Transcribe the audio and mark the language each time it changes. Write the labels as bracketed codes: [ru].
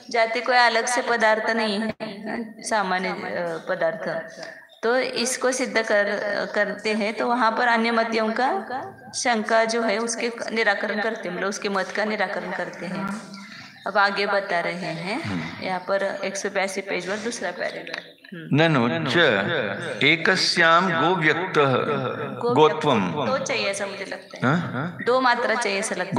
[hi] जाति कोई अलग से पदार्थ नहीं है, सामान्य पदार्थ। तो इसको सिद्ध करते हैं। तो वहाँ पर अन्यमतियों का शंका जो है उसके निराकरण करते हैं, मतलब उसके मत का निराकरण करते हैं। अब आगे बता रहे हैं यहाँ पर 182 पेज पर दूसरा पैराग्राफ। [sa] ननु च एकस्याम गोव्यक्तः गोत्वम। [hi] तो चाहिए ऐसा मुझे लगता है, 2 मात्रा चाहिए ऐसा लगता है।